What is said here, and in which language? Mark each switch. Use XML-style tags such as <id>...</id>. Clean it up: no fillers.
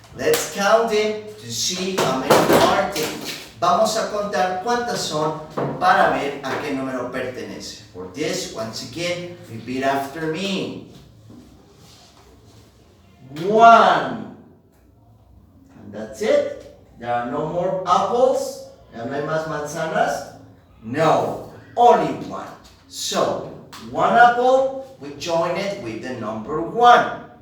<en>Let's count them to see how many are there.</en> <es>Vamos a contar cuántas son para ver a qué número pertenece.</es> <en>For this, once again, repeat after me. 1. And that's it. There are no more apples.</en> <es>¿Ya no hay más manzanas?</es> <en>No, only 1. So, 1 apple, we join it with the number 1.</en>